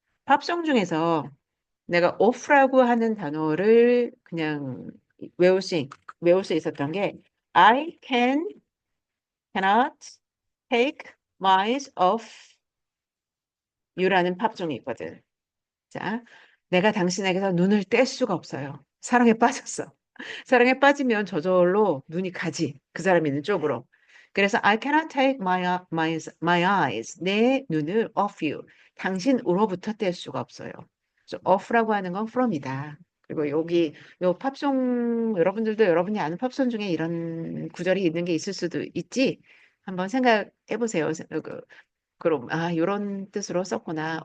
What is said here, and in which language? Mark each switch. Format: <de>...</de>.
<ko>팝송 중에서 내가 오프라고 하는 단어를 그냥 외울 수, 외울 수 있었던 게</ko> <en>I cannot take my eyes off you</en> <ko>라는 팝송이 있거든. 자, 내가 당신에게서 눈을 뗄 수가 없어요. 사랑에 빠졌어. 사랑에 빠지면 저절로 눈이 가지. 그 사람이 있는 쪽으로. 그래서</ko> <en>I cannot take my eyes,</en> <ko>내 눈을</ko> <en>off you.</en> <ko>당신으로부터 뗄 수가 없어요. 그래서 off라고 하는 건 from이다. 그리고 여기 요 팝송 여러분들도 여러분이 아는 팝송 중에 이런 구절이 있는 게 있을 수도 있지. 한번 생각해 보세요. 그럼 이런 뜻으로 썼구나.</ko>